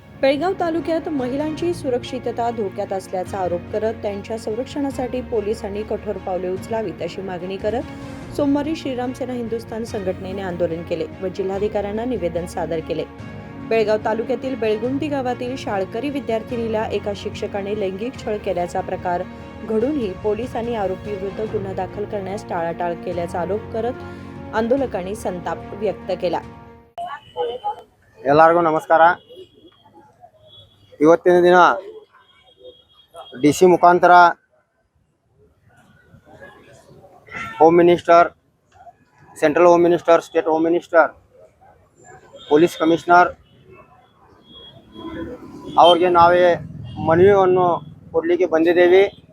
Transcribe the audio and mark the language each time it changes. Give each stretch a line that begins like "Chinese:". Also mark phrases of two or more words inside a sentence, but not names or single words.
Marathi: बेळगाव तालुक्यात महिलांची सुरक्षितता धोक्यात असल्याचा आरोप करत त्यांच्या संरक्षणासाठी पोलिसांनी कठोर पावले उचलावीत अशी मागणी करत सोमवारी श्रीराम सेना हिंदुस्थान संघटनेने आंदोलन केले व जिल्हाधिकाऱ्यांना निवेदन सादर केले। बेळगाव तालुक्यातील बेळगुंटी गावातील शाळकरी विद्यार्थिनीला एका शिक्षकाने लैंगिक छळ केल्याचा प्रकार घडूनही पोलिसांनी आरोपीविरुद्ध गुन्हा दाखल करण्यास टाळाटाळ केल्याचा आरोप करत आंदोलकांनी संताप व्यक्त केला।
Kannada: ಎಲ್ಲರಿಗೂ ನಮಸ್ಕಾರ। ಇವತ್ತಿನ ದಿನ ಡಿಸಿ ಮುಖಾಂತರ
English: Home Minister, Central Home Minister, State Home Minister, Police Commissioner
Kannada: ಅವರಿಗೆ ನಾವೇ ಮನವಿಯನ್ನು ಕೊಡಲಿಕ್ಕೆ ಬಂದಿದ್ದೇವೆ।